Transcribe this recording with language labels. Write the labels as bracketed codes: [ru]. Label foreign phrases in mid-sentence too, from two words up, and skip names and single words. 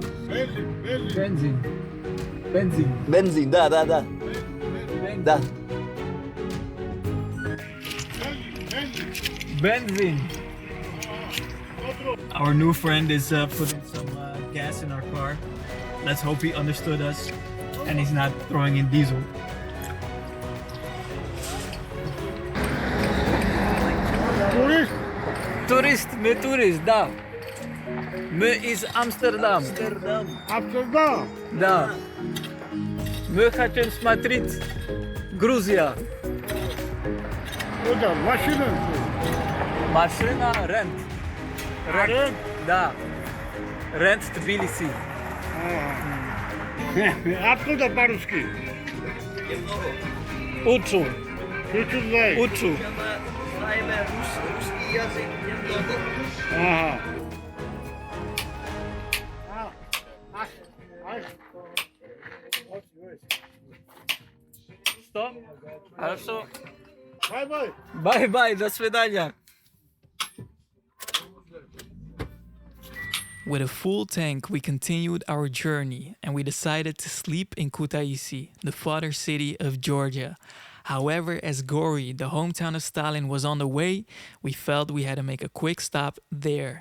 [ru] Бензин, да. Benzin. [en] Our new friend is putting some gas in our car. Let's hope he understood us and he's not throwing in diesel. [ru] Турист, да. [en] Me is Amsterdam. Amsterdam. [ru] Da. Мы хотим смотреть Грузия. Куда? Машина? Машина рент. Рент? Да. Рент Тбилиси. Откуда по-русски? Учу. Чуть-чуть знаешь. Учу. Русский язык, немного. Ага. Стоп. Хорошо. [en] Бай-бай. [ru] Bye-bye, до свидания. [en] With a full tank, we continued our journey and we decided to sleep in Kutaisi, the father city of Georgia. However, as Gori, the hometown of Stalin, was on the way, we felt we had to make a quick stop there.